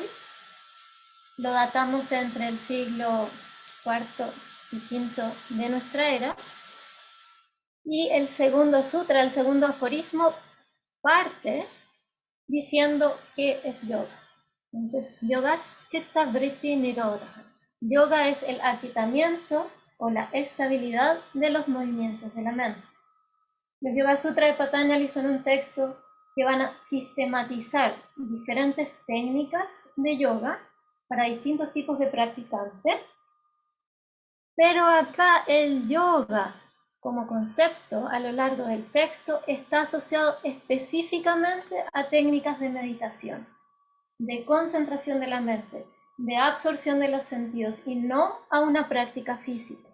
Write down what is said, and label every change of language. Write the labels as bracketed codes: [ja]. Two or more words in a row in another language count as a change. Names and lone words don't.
[es] Lo datamos entre el siglo IV y V de nuestra era. Y el segundo sutra, el segundo aforismo, parte diciendo qué es yoga. Entonces, [sa] योग चित्त वृत्ति निरोध. [es] Yoga es el aquietamiento o la estabilidad de los movimientos de la mente. Los Yoga Sutra de Patanjali son un texto que van a sistematizar diferentes técnicas de yoga para distintos tipos de practicantes Pero acá el yoga como concepto a lo largo del texto está asociado específicamente a técnicas de meditación, de concentración de la mente, de absorción de los sentidos y no a una práctica física.